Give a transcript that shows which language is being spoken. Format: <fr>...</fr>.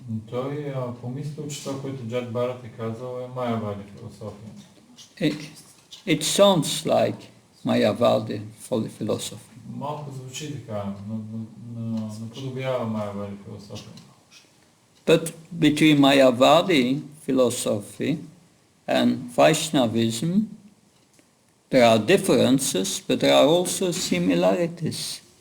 <bg>Той помислил, че това, което Джад Барат е казал, е Майявади философия.</bg> <en>it sounds like Mayavadi philosophy.</en> <bg>Малко звучи така, наподобява Майявади философия.</bg> <en>But between Mayavadi philosophy and Vaishnavism, there are differences, but there are also similarities.</en>